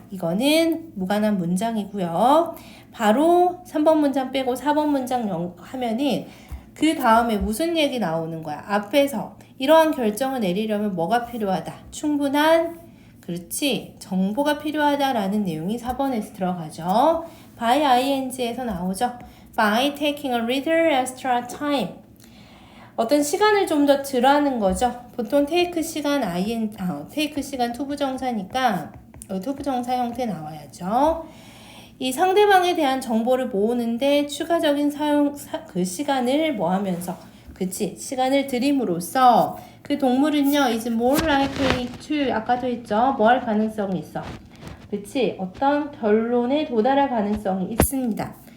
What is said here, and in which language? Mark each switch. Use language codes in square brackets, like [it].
[ko] 이거는 무관한 문장이고요. 바로 3번 문장 빼고 4번 문장 하면은 그 다음에 무슨 얘기 나오는 거야? 앞에서 이러한 결정을 내리려면 뭐가 필요하다? 충분한, 그렇지, 정보가 필요하다라는 내용이 4번에서 들어가죠. by ing에서 나오죠. [en] by taking a little extra time. [ko] 어떤 시간을 좀 더 덜하는 거죠. 보통 take 시간 take 시간 투부정사니까 투부정사 형태 나와야죠. 이 상대방에 대한 정보를 모으는데 추가적인 그 시간을 뭐 하면서, 그치, 시간을 들임으로써 그 동물은요, [en] is more likely to, [ko] 아까도 했죠, 뭐 할 가능성이 있어, 그치, 어떤 결론에 도달할 가능성이 있습니다.